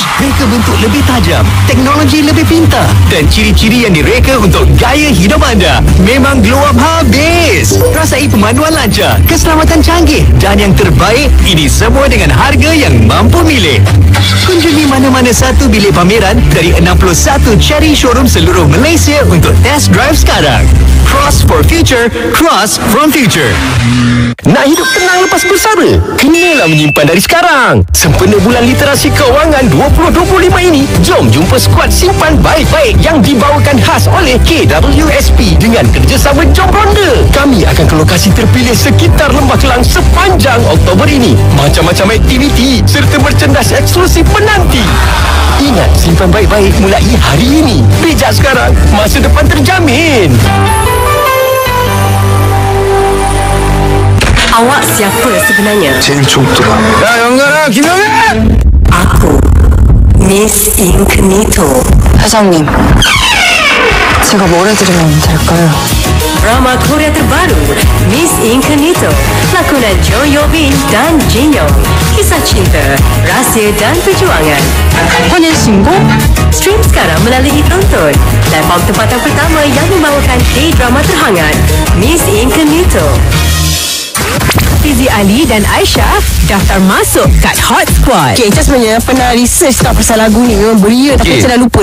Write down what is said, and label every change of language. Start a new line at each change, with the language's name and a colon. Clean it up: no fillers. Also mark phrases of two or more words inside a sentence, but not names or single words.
Malay: Reka bentuk lebih tajam, teknologi lebih pintar dan ciri-ciri yang direka untuk gaya hidup anda. Memang
English: glow up
Malay: habis. Rasai pemanduan lancar, keselamatan canggih dan yang terbaik, ini semua dengan harga yang mampu milih. Kunjungi mana-mana satu bilik pameran dari 61 Cherry showroom seluruh Malaysia untuk
English: test drive
Malay: sekarang.
English: Cross for future, cross from future.
Malay: Nak hidup tenang lepas bersara? Kenalah menyimpan dari sekarang. Sempena bulan literasi kewangan 2025 ini, jom jumpa skuad simpan baik-baik yang dibawakan khas oleh KWSP dengan kerjasama Jom Ronda. Kami akan ke lokasi terpilih sekitar Lembah Kelang sepanjang Oktober ini. Macam-macam aktiviti serta merchandise eksklusif menanti. Ingat, simpan baik-baik mulai hari ini. Bijak sekarang, masa depan terjamin. Awak siapa sebenarnya?
Korean: 제일 좋더라. 야, 영건아, 김영애!
Malay: Aku Miss Incognito.
Korean: 사장님, 제가 뭘 해드리면 될까요?
Malay: Drama Korea terbaru Miss Incognito. Lakonan Jo Yo-bin dan Jin Young. Kisah cinta, rahsia dan perjuangan.
Korean: 혼인 신고?
Malay: Stream sekarang melalui Tonton. Platform tempatan pertama yang membawakan K-drama terhangat Miss Incognito. Fizi Ali dan Aisyah daftar masuk kat Hot Squad. Okay, Encik sebenarnya pernah research tak pasal lagu ni. Memang beria tapi Encik dah lupa.